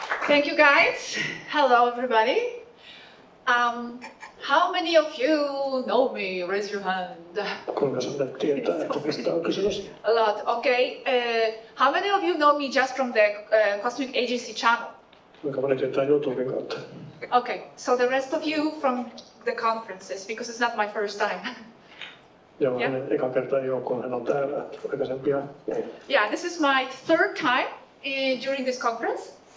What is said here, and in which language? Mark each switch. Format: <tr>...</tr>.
<en>Thank you guys. Hello everybody. How many of you know me? Raise your hand.</en> <fi>Kuinka sinä tietää, että mistä on kysymys?</fi> <en>A lot, okay. How many of you know me just from the Cosmic Agency channel?</en> <fi>Kuinka moni tietää YouTuben kautta?</fi> <en>Okay, so the rest of you from the conferences, because it's not my first time. Joo, yeah.</en> <fi>Eka kerta ei ole, kun hän on täällä aikaisempia.</fi> <en>Yeah, this is my 3rd time during this conference.</en>